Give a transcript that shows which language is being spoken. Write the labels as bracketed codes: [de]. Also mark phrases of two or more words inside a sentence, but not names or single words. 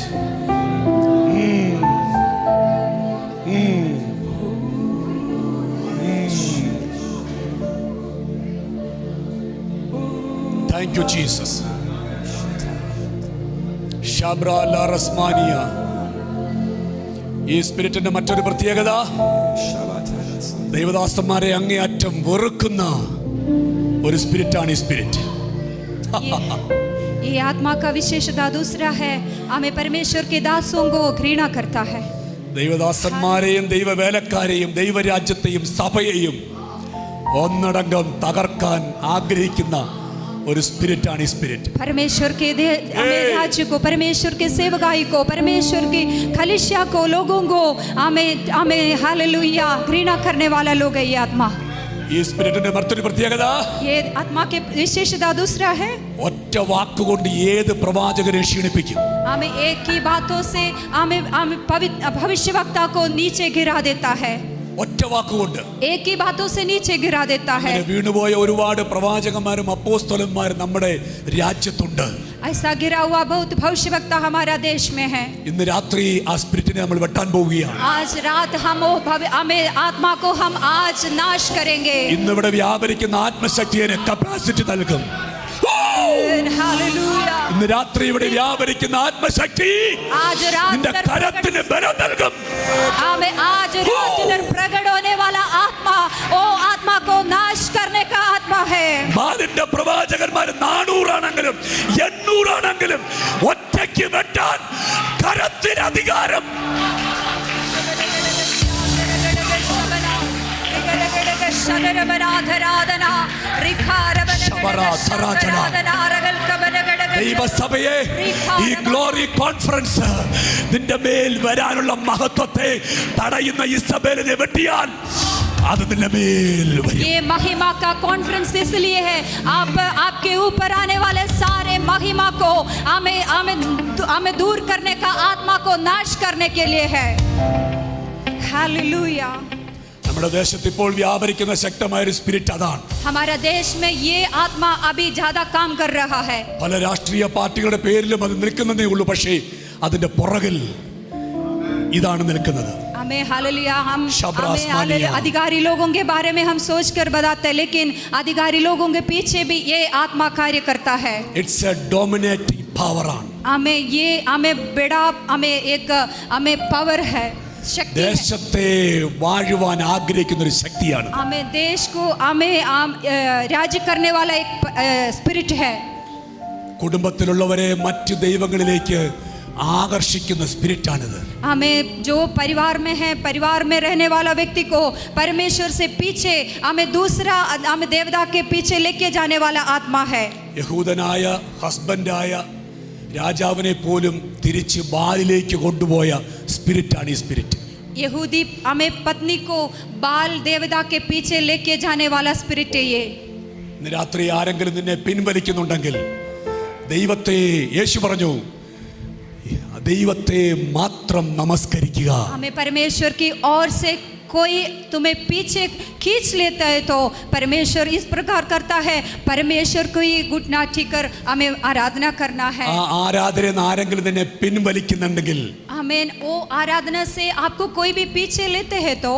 [en] Thank you, Jesus. Shabra la Rasmania. [ml] ഈ സ്പിരിറ്റിന്റെ മറ്റൊരു പ്രത്യേകത, ദൈവദാസന്മാരെ അങ്ങേയറ്റം വെറുക്കുന്ന ഒരു സ്പിരിറ്റാണ് ഈ സ്പിരിറ്റ്. [hi] ये आत्मा का विशेषता दूसरा है, हमें परमेश्वर के दासों को घृणा करता है. [ml] ദൈവദാസന്മാരെയും ദൈവവേലക്കാരെയും ദൈവരാജ്യത്തെയും സഭയെയും ഒന്നടങ്കം തകർക്കാൻ ആഗ്രഹിക്കുന്ന ഒരു സ്പിരിറ്റാണ് ഈ സ്പിരിറ്റ്. [hi] परमेश्वर के राज्य को, परमेश्वर के सेवकाई को, परमेश्वर की कलीसिया को, लोगों को हमें हालेलुया घृणा करने वाला लोग है ये आत्मा. [ml] ഈ സ്പിരിറ്റിന്റെ മറ്റൊരു പ്രത്യേകത, [hi] ये आत्मा के विशेषता दूसरा है, [ml] ഒറ്റ വാക്കുകൊണ്ട് ഏത് പ്രവാചകനെ ക്ഷീണിപ്പിക്കും. [hi] हमें एक ही बातों से हमें भविष्यवक्ता को नीचे गिरा देता है. [ml] ഒറ്റ വാക്കുകൊണ്ട് [hi] एक ही बातों से नीचे गिरा देता है. [ml] വീണുപോയ ഒരുപാട് പ്രവാചകന്മാരും അപ്പോസ്തലന്മാരും നമ്മുടെ രാജ്യത്തുണ്ട്. [hi] ऐसा गिरा हुआ बहुत भविष्यवक्ता हमारा देश में है. [ml] ഇന്ന് രാത്രി ആ സ്പിരിറ്റിനെ നമ്മൾ വെട്ടാൻ പോവുകയാണ്. [hi] आज रात हमें आत्मा को हम आज नाश करेंगे. [ml] ഇന്ന് ഇവിടെ വ്യാപരിക്കുന്ന ആത്മശക്തിയെ കപ്പാസിറ്റി നൽകും. [hi] हालेलुया. [ml] ഇന്ന് രാത്രി ഇവിടെ വ്യാപരിക്കുന്ന ആത്മശക്തി [hi] आज रात [ml] നിന്റെ കരത്തിന് ബലം നൽകും. [hi] हमें आज रात प्रकट होने वाला आत्मा, ओ आत्मा को नाश करने का आत्मा है. [ml] ബാലിന്റെ പ്രവാചകന്മാർ 400 ആണെങ്കിലും 800 ആണെങ്കിലും ഒറ്റയ്ക്ക് വെട്ടാൻ കരത്തിന് അധികാരം. ദൈവസഭയെ ഈ ഗ്ലോറി കോൺഫറൻസ് നിന്റെ മേൽ വരാനുള്ള മഹത്വത്തെ തടയുന്ന ഇസബേലിനെ വെട്ടിയാൽ അത് നിന്റെ മേൽ വരും. [hi] ये महिमा का कॉन्फ्रेंस इसलिए है, आपके ऊपर आने वाले सारे महिमा को हमें दूर करने का, आत्मा को नाश करने के लिए है. हालेलुया. [ml] നമ്മുടെ ദേശത്ത് ഇപ്പോൾ വ്യാപരിക്കുന്ന ശക്തമായ ഒരു സ്പിരിറ്റ് അതാണ്. [hi] हमारा देश में ये आत्मा अभी ज्यादा काम कर रहा है. [ml] പല രാഷ്ട്രീയ പാർട്ടികളുടെ പേരിലും അത് നിൽക്കുന്നതേ ഉള്ളൂ, പക്ഷേ അതിന്റെ പുറകിൽ ഇതാണ് നിൽക്കുന്നത്. [hi] हमें हालेलुया, हम शब्रास्मानिया. अधिकारी लोगों के बारे में हम सोच कर बताते हैं, लेकिन अधिकारी लोगों के पीछे भी ये आत्मा कार्य करता है. [en] it's a dominating power ആണ്. [hi] हमें पावर है, शक्ति है. [ml] ദേശത്തെ വാഴുവാൻ ആഗ്രഹിക്കുന്ന ഒരു ശക്തിയാണ്. [hi] हमें देश को राज्य करने वाला एक स्पिरिट है. [ml] കുടുംബത്തിലുള്ളവരെ മറ്റു ദൈവങ്ങളിലേക്ക് ആകർഷിക്കുന്ന സ്പിരിറ്റാണിത്. [hi] हमें जो परिवार में है, परिवार में रहने वाला व्यक्ति को परमेश्वर से पीछे, हमें दूसरा, हमें देवता के पीछे लेके जाने वाला आत्मा है. [ml] യഹൂദനായ ഹസ്ബൻഡായ രാജാവിനെ പോലും തിരിച്ച് ബാലിലേക്ക് കൊണ്ടുപോയ സ്പിരിറ്റാണ് ഈ സ്പിരിറ്റ്. [hi] यहूदी हमें पत्नी को बाल देवता के पीछे लेके जाने वाला स्पिरिट है ये. [ml] ഇന്ന് രാത്രി ആരെങ്കിലും നിന്നെ പിൻവലിക്കുന്നുണ്ടെങ്കിൽ ദൈവത്തെ, യേശു പറഞ്ഞു, ദൈവത്തെ മാത്രം നമസ്കരിക്കുക. [hi] हमें परमेश्वर की ओर से कोई तुम्हें पीछे खींच लेता है तो परमेश्वर इस प्रकार करता है, परमेश्वर को ही घुटना टेकर हमें आराधना करना है. [ml] ആ ആരാധന ആരെങ്കിലും നിന്നെ പിൻവലിക്കുന്നുണ്ടെങ്കിൽ, [hi] हमें वो आराधना से आपको कोई भी पीछे लेते हैं तो